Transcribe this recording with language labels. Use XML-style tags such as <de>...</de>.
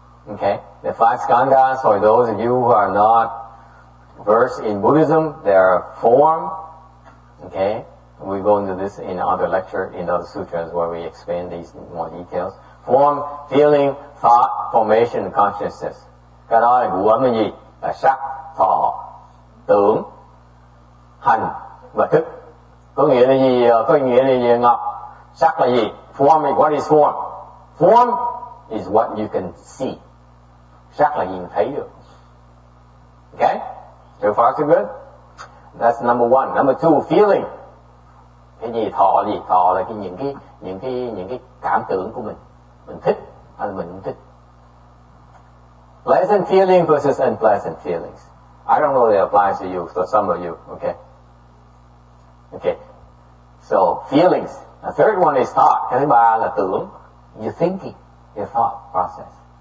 <en>Okay, the 5 skandhas, for those of you who are not versed in Buddhism, they are form. Okay, we go into this in other lecture, in other sutras where we explain these in more details. Form, feeling, thought, formation, and consciousness.</en> <vi>Cái đó là ngủ ấm là gì? Là sắc, thọ, tưởng, hành và thức. Có nghĩa là gì? Có nghĩa là gì Ngọc? Sắc là gì?</vi> <en>Form, what is form? Form is what you can see.</en> <vi>Sắc là gì mình thấy được.</vi> <en>Okay? So far so good? That's number 1. Number 2, feeling.</en> <vi>Cái gì thọ là gì? Thọ là những cái cảm tưởng của mình. Mình thích hay là mình không thích.</vi> <en>Pleasant feeling versus unpleasant feelings. I don't know if it applies to you, so some of you, okay? Okay. So, feelings. The third one is thought.</en> <vi>Cái thứ ba là tưởng.</vi> <en>You're thinking, your thought process.</en>